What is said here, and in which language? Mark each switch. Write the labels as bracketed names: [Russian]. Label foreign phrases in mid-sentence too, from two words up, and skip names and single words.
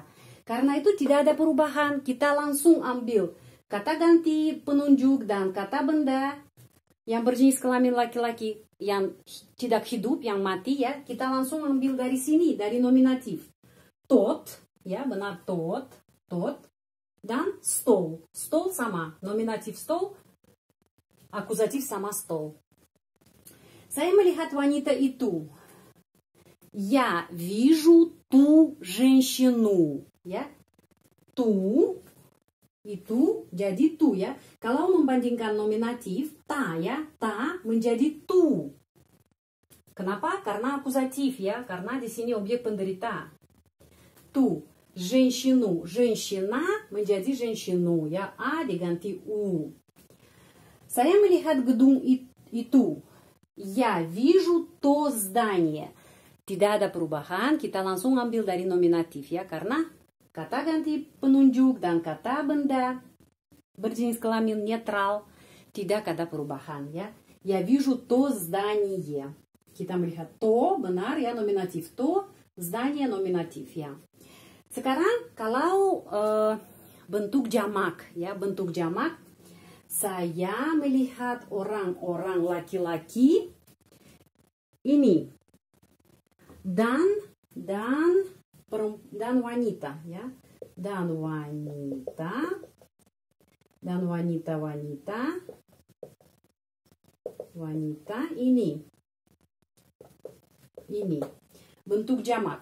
[Indonesian] Karena itu tidak ada perubahan, kita langsung ambil kata ganti penunjuk dan kata benda yang berjenis kelamin laki-laki yang tidak hidup, yang mati ya, kita langsung ambil dari sini, dari nominatif. Тот, ya benar тот, dan стол. Стол sama, nominatif стол, akusatif sama стол. Saya melihat wanita itu. [Russian] Я вижу ту женщину. [Indonesian] Ya, tu itu jadi tu ya. Kalau membandingkan nominatif ta ya, ta menjadi tu. Kenapa? Karena akusatif ya, karena di sini objek penderita. Tu, женщину, женщина menjadi женщину ya, a diganti u. Saya melihat gedung itu. [Russian] Я вижу то здание. [Indonesian] Tidak ada perubahan, kita langsung ambil dari nominatif ya, karena kata ganti penunjuk dan kata benda berjenis kelamin netral tidak ada perubahan ya. [Russian] Я вижу то здание. [Indonesian] Kita melihat to benar ya, nominatif to, здание nominatif ya. Sekarang kalau bentuk jamak ya, bentuk jamak, saya melihat orang-orang laki-laki ini dan wanita ya, dan wanita ini bentuk jamak.